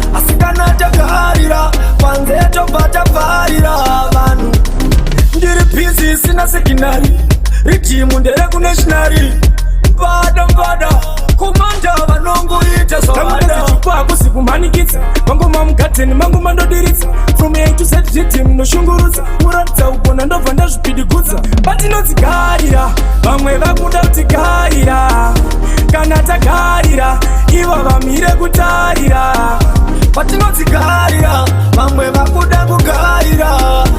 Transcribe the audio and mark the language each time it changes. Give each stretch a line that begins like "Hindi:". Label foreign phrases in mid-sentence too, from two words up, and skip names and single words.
Shona: Asi kana tagarira, panze tobva tabvarira vanhu. Ndiri busy, sina signal. Ridhimu ndere kunational. Mbada, mbada, kumanda vanongoita zvavada. Tamuka zichukwa, hakuzi kumanikidza. Mangoma mugadheni, mangu mandodiridza.
English: From A to Z, rhythm noshungurudza.
Shona: Muratidza kugona, ndobva ndazvipidigudza. Patinodzigarira, vamwe vakuda kutigarira. Kana tagarira, ivo vamire kutarira. Patinodzigarira, vamwe vakuda kugarira.